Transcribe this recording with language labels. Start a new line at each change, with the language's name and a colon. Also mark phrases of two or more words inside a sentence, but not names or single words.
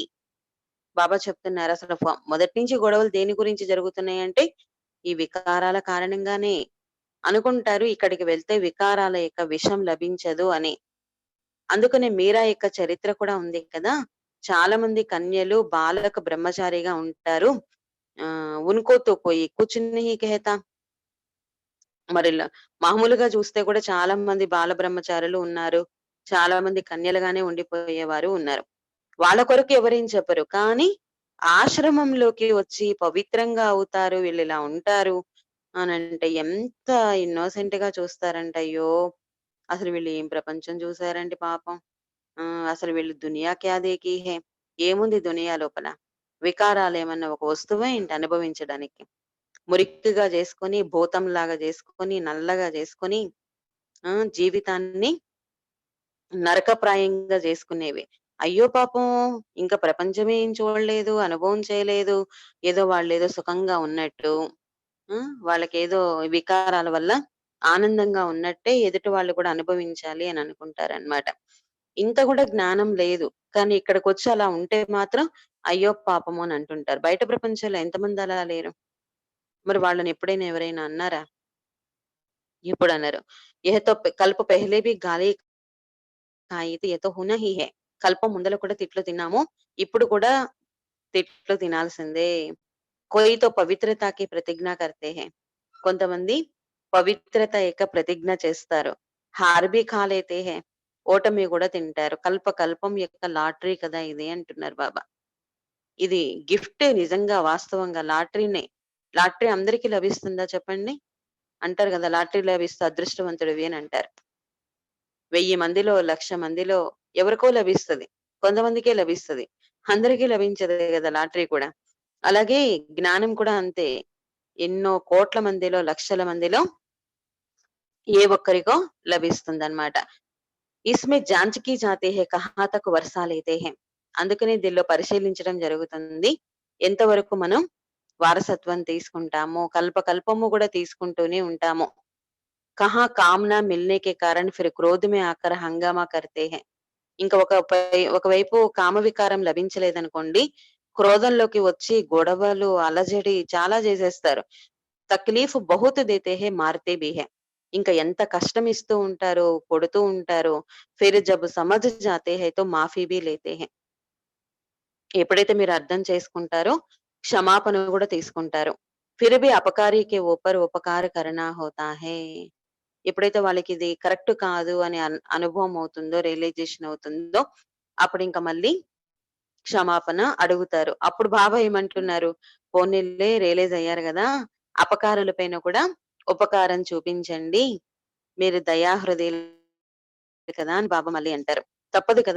Telugu: బాబా చెప్తున్నారు అసలు మొదటి నుంచి గొడవలు దేని గురించి జరుగుతున్నాయంటే, ఈ వికారాల కారణంగానే. అనుకుంటారు ఇక్కడికి వెళ్తే వికారాల యొక్క విషం లభించదు అని. అందుకనే మీరా యొక్క చరిత్ర కూడా ఉంది కదా! చాలా మంది కన్యలు బాలక బ్రహ్మచారిగా ఉంటారు.
Hindi: उनको तो कोई कुछ नहीं कहता.
Telugu: మరిలా మామూలుగా చూస్తే కూడా చాలా మంది బాల బ్రహ్మచారులు ఉన్నారు. చాలా మంది కన్యలుగానే ఉండిపోయేవారు ఉన్నారు. వాళ్ళ కొరకు ఎవరేం చెప్పరు. కానీ ఆశ్రమంలోకి వచ్చి పవిత్రంగా అవుతారు. వీళ్ళిలా ఉంటారు అనంటే ఎంత ఇన్నోసెంట్‌గా చూస్తారంటే అయ్యో! అసలు వీళ్ళు ఏం ప్రపంచం చూసారండి పాపం. అసలు వీళ్ళు
Hindi: दुनिया क्या देखी है.
Telugu: ఏముంది దునియా లోపల? వికారాలేమన్నా ఒక వస్తువా ఏంటి అనుభవించడానికి? మురికిగా చేసుకొని, భూతంలాగా చేసుకొని, నల్లగా చేసుకొని జీవితాన్ని నరకప్రాయంగా చేసుకునేవి. అయ్యో పాపం! ఇంకా ప్రపంచమే ఏం చూడలేదు, అనుభవం చేయలేదు. ఏదో వాళ్ళేదో సుఖంగా ఉన్నట్టు, వాళ్ళకేదో వికారాల వల్ల ఆనందంగా ఉన్నట్టే ఎదుటి వాళ్ళు కూడా అనుభవించాలి అని అనుకుంటారనమాట. ఇంత కూడా జ్ఞానం లేదు. కానీ ఇక్కడికొచ్చి అలా ఉంటే మాత్రం అయ్యో పాపము అని అంటుంటారు. బయట ప్రపంచంలో ఎంతమంది అలా లేరు? మరి వాళ్ళని ఎప్పుడైనా ఎవరైనా అన్నారా? ఎప్పుడనరు.
Hindi: "यह तो कल्प पहले भी गाली खाई थी, यह तो होना ही है."
Telugu: కల్పం ముందల కూడా తిట్లు తిన్నాము. ఇప్పుడు కూడా తిట్లు తినాల్సిందే.
Hindi: कोई तो पवित्रता की प्रतिज्ञा करते हैं.
Telugu: కొంతమంది పవిత్రత యొక్క ప్రతిజ్ఞ చేస్తారు.
Hindi: हार भी खा लेते हैं.
Telugu: ఓటమి కూడా తింటారు. కల్ప కల్పం యొక్క లాటరీ కదా ఇది అంటున్నారు బాబా. ఇది గిఫ్ట్ నిజంగా వాస్తవంగా లాటరీనే. లాటరీ అందరికి లభిస్తుందా చెప్పండి? అంటారు గదా! లాటరీ లభిస్తే అదృష్టవంతుడివి అని అంటారు. 1000 మందిలో, 1,00,000 మందిలో ఎవరికో లభిస్తది. కొంతమందికే లభిస్తది. అందరికీ లభించదు గదా! లాటరీ కూడా. అలాగే జ్ఞానం కూడా అంతే. ఎన్నో కోట్ల మందిలో, లక్షల మందిలో ఏ ఒక్కరికో లభిస్తుందన్నమాట.
Hindi: इसमें जाँच की जाती है कहाँ तक वर्सा लेते हैं.
Telugu: అందుకనే దీనిలో పరిశీలించడం జరుగుతుంది. ఎంతవరకు మనం వారసత్వం తీసుకుంటాము, కల్పకల్పము గూడా తీసుకుంటూనే ఉంటాము.
Hindi: कहाँ कामना मिलने के कारण फिर क्रोध में आकर हंगामा करते हैं.
Telugu: ఇంకా ఒకవైపు కామ వికారం లభించలేదనుకోండి, క్రోధంలోకి వచ్చి గొడవలు, అలజడి చాలా చేసేస్తారు.
Hindi: तकलीफ़ बहुत देते हैं, मारते भी हैं.
Telugu: ఇంకా ఎంత కష్టం ఇస్తూ ఉంటారో, కొడుతూ ఉంటారో.
Hindi: फिर जब సమझ जाते हैं तो माफ़ी भी लेते हैं.
Telugu: ఎప్పుడైతే మీరు అర్థం చేసుకుంటారో, క్షమాపణ గూడా తీసుకుంటారు.
Hindi: फिर भी अपकारी के ऊपर उपकार करना होता है.
Telugu: ఎప్పుడైతే వాళ్ళకి ఇది కరెక్ట్ కాదు అని అనుభవం అవుతుందో, రియలైజేషన్ అవుతుందో, అప్పుడు ఇంకా మళ్ళీ క్షమాపణ అడుగుతారు. అప్పుడు బాబా ఏమంటున్నారు, పోనీలే రియలైజ్ అయ్యారు గదా! అపకారుల పైన కూడా ఉపకారం చూపించండి. మీరు దయాహృదయులు కదా! అని బాబా మళ్ళీ అంటారు. తప్పదు కదా!